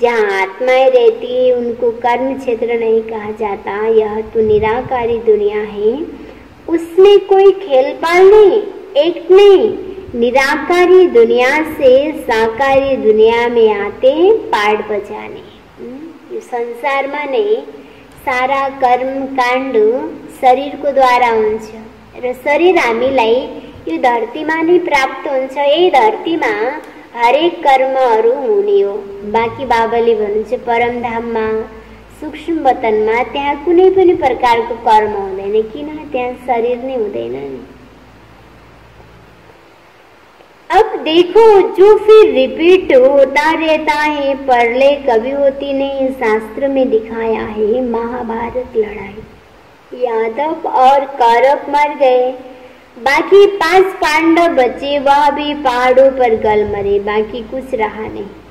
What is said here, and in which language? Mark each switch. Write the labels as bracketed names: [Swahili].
[Hindi] जहाँ आत्माएं रहती है उनको कर्म क्षेत्र नहीं कहा जाता। यह तो निराकारी दुनिया है, उसमें कोई खेलपाल नहीं, एक्ट नहीं। निराकारी दुनिया से साकारी दुनिया में आते हैं पाठ बजाने। [Nepali] संसार माने सारा कर्म कांड शरीर को द्वारा हुन्छ र शरीर हामीलाई यो धरतीमा नै प्राप्त हुन्छ। यही धरतीमा हरेक कर्महरू हुने हो। बाँकी बाबाले भन्नुहुन्छ परमधाममा सूक्ष्म वतनमा त्यहाँ कुनै पनि प्रकारको कर्म हुँदैन। किन? त्यहाँ शरीर नै हुँदैन नि। [Hindi] अब देखो जो फिर रिपीट होता रहता है, प्रलय कभी होती नहीं। शास्त्र में दिखाया है महाभारत लड़ाई, यादव और कौरव मर गए, बाकी 5 पांडव बचे, वह भी पहाड़ों पर गल मरे, बाकी कुछ रहा नहीं।